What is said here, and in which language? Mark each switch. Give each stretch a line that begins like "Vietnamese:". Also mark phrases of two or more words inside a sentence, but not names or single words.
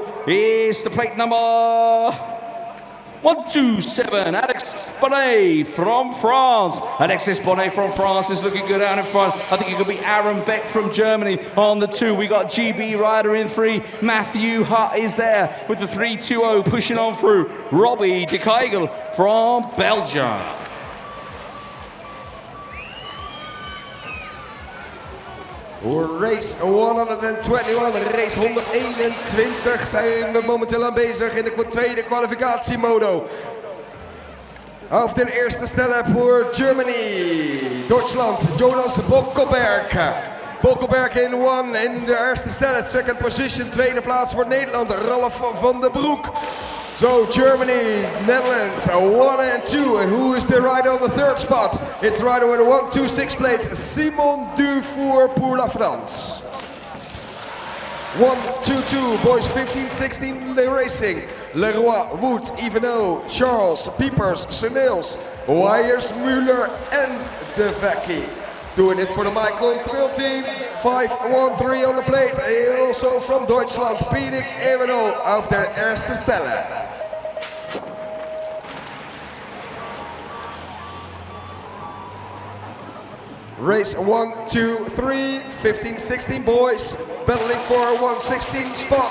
English: It's the plate number 127, Alex Bonnet from France. Alexis Bonnet from France is looking good out in front. I think it could be Aaron Beck from Germany on the 2. We got GB Ryder in 3. Matthew Hutt is there with the 320 pushing on through. Robbie de Keigel from Belgium.
Dutch: Race 121, race 121 zijn we momenteel aanwezig in de tweede kwalificatiemodo.
German: Auf den
Dutch: eerste stelle voor Germany, Duitsland, Jonas Bokkelberg. Bokkelberg in 1 in de eerste stelle,
English: second position,
Dutch: tweede plaats voor Nederland, Ralf van den Broek.
English: So Germany, Netherlands, 1 and 2, and who is the rider on the 3rd spot? It's rider with a 126 plate,
French: Simon Dufour pour la France.
English: 1-2-2, boys 15-16 racing. Leroy, Wood, Ivano, Charles, Piepers, Senils, Weyers, Müller, and De Vecchi. Doing it for the Michael Thrill team. 5-1-3 on the plate. Also from Deutschland, Pienik Ivano
German: auf der erste Stelle.
English: Race 1, 2, 3, 15-16 boys, battling for a 116 spot.